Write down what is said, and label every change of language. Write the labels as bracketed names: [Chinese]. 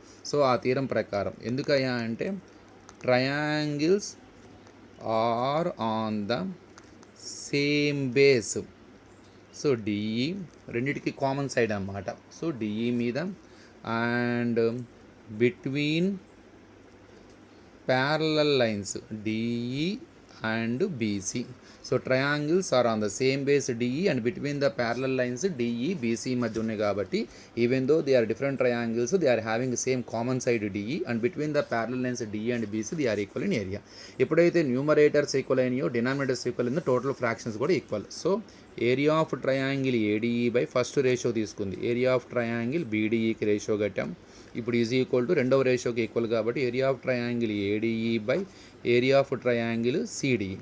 [Telugu] So ఆ theorem ప్రకారం ఎందుకయ్యా అంటే [English] triangles are on the same base [Telugu] so DE రెండిటికి కామన్ సైడ్ అన్నమాట. సో డిఈ మీద [English] And between parallel lines DE and BC. So triangles are on the same base DE and between the parallel lines DE BC [Telugu] మధ్య ఉన్నాయి కాబట్టి [English] even though they are different triangles they are having the same common side DE and between the parallel lines DE and BC they are equal in area. [Telugu] ఎప్పుడైతే numerators equal అయినాయో denominators equal అయిందో total fractions కూడా equal. So area of triangle ADE by first ratio తీసుకుంది, area of triangle బీడీఈకి ratio కట్టాం. ఇప్పుడు is equal to రెండవ రేషియోకి equal కాబట్టి area of triangle ADE by area of triangle CDE.